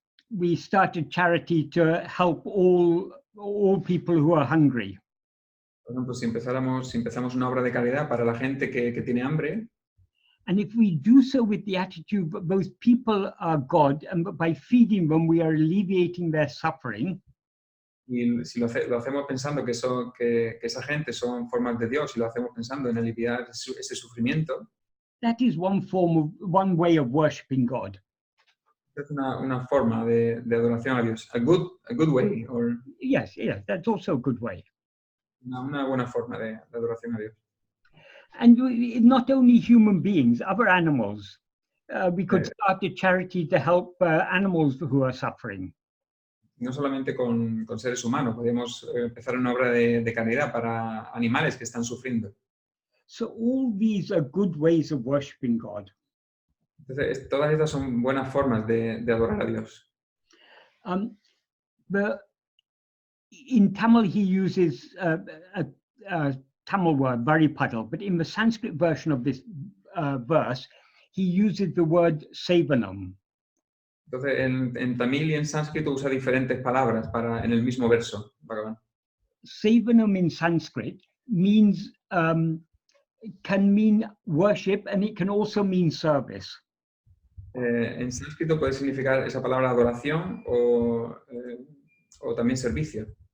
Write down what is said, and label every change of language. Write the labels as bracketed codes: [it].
[en] we started charity to help all people who are hungry. [es] Por ejemplo, si empezamos una obra de caridad para la gente que tiene hambre, [en] And if we do so with the attitude that those people are God, and by feeding them, we are alleviating their suffering, [es] y si lo hacemos pensando que esa gente son formas de Dios y lo hacemos pensando en aliviar ese sufrimiento, [en] that is one way of worshipping God. [es] es una forma de adoración a Dios. [en] A good way, or Yes, that's also a good way. [es] una buena forma de adoración a Dios. [en] And not only human beings, other animals. We could start a charity to help animals who are suffering. [es] No solamente con seres humanos, podemos empezar una obra de caridad para animales que están sufriendo. [en] So all these are good ways of worshipping God. [es] Entonces, todas estas son buenas formas de adorar a Dios. [en] In Tamil, he uses a Tamil word, varipadal, but in the Sanskrit version of this verse, he uses the word sevanam. [es] Entonces, en tamil y en sánscrito usa diferentes palabras en el mismo verso, Bhagavan. [en] Sevanam in Sanskrit means, can mean worship, and it can also mean service. [es] En sánscrito puede significar esa palabra adoración o también servicio.